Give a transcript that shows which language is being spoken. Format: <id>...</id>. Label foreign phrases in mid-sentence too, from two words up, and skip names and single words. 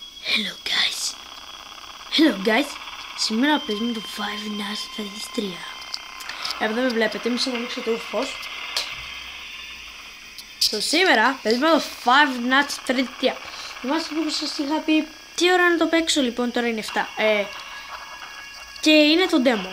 <en>Hello guys. Hello guys.</en> <el>Σήμερα παίζουμε το Five Nights at Freddy's 3. Εδώ με βλέπετε, μη να ανοίξω το φως. Σήμερα παίζουμε το Five Nights at Freddy's 3. Θυμάστε που σας είχα πει τι ώρα να το παίξω, λοιπόν τώρα είναι 7. Και είναι το demo.</el>